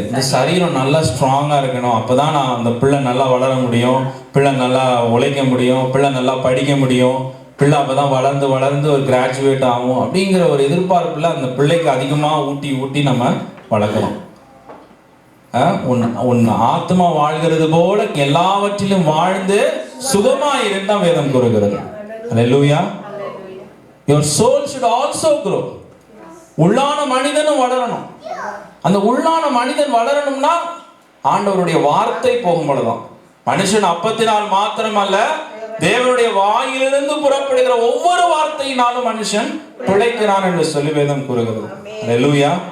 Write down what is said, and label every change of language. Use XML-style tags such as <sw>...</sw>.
<ta>இந்த சரீரம் நல்லா ஸ்ட்ராங்காக இருக்கணும். அப்போ தான் நான் அந்த பிள்ளை நல்லா வளர முடியும், பிள்ளை நல்லா உழைக்க முடியும், பிள்ளை நல்லா படிக்க முடியும், பிள்ளை அப்போ தான் வளர்ந்து வளர்ந்து ஒரு கிராஜுவேட் ஆகும் அப்படிங்கிற ஒரு எதிர்பார்ப்பில் அந்த பிள்ளைக்கு அதிகமாக ஊட்டி ஊட்டி நம்ம வளர்க்குறோம். உன் ஆத்மா வாழ்கிறது போல எல்லாவற்றிலும் வாழ்ந்து சுகமாக இருந்தால் வேதம் கூறுகிறது. அல்லேலூயா.</ta> <en>Your soul should also grow.</en> <ta>உள்ளான மனிதனும் வளரணும். அந்த உள்ளான மனிதன் வளரணும்னா ஆண்டவருடைய வார்த்தை போகும்போதுதான். மனுஷன் அப்பத்தினால் மாத்திரமல்ல, தேவனுடைய வாயிலிருந்து புறப்படுகிற ஒவ்வொரு வார்த்தையினாலும் மனுஷன் பிழைக்கிறான் என்று சொல்லி வேதம் கூறுகிறது. அல்லேலூயா.</ta>